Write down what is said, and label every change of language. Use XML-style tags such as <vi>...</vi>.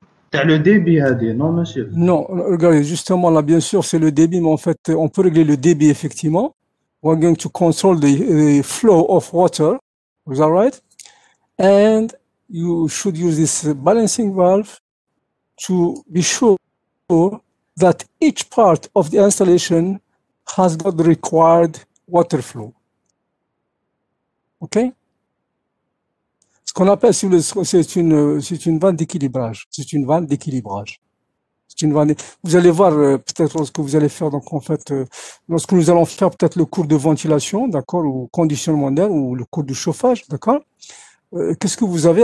<fr>T'as le débit, Hadi, non, monsieur? Non, regardez, justement, là, bien sûr, c'est le débit, mais en fait, on peut régler le débit, effectivement.</fr> <en>We're going to control the flow of water. Is that right? And you should use this balancing valve to be sure that each part of the installation has got the required water flow. OK?</en> <fr>Ce qu'on appelle, c'est une vanne d'équilibrage. C'est une vanne d'équilibrage. Vous allez voir peut-être lorsque vous allez faire, donc en fait, lorsque nous allons faire peut-être le cours de ventilation, d'accord, ou conditionnement d'air, ou le cours de chauffage, d'accord. Qu'est-ce que vous avez?</fr>